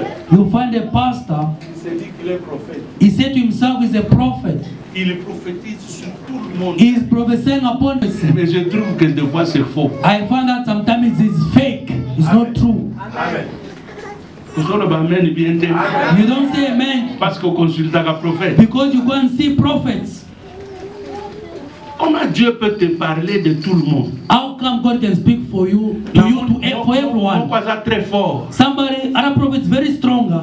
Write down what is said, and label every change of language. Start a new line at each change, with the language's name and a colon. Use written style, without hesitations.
English: You find a pastor. He said to himself he's a prophet.
French: Il prophétise sur tout le monde.
English: He is prophesying upon us.
French: Mais je trouve que des fois c'est faux.
English: I find that sometimes it's fake. It's not true. Amen. You don't say amen.
French: Parce qu'on consulte un prophète.
English: Because you go and see prophets.
French: Comment Dieu peut te parler de tout le monde?
English: How come God can speak for you, for everyone?
French: Très fort.
English: Somebody, other prophets very stronger.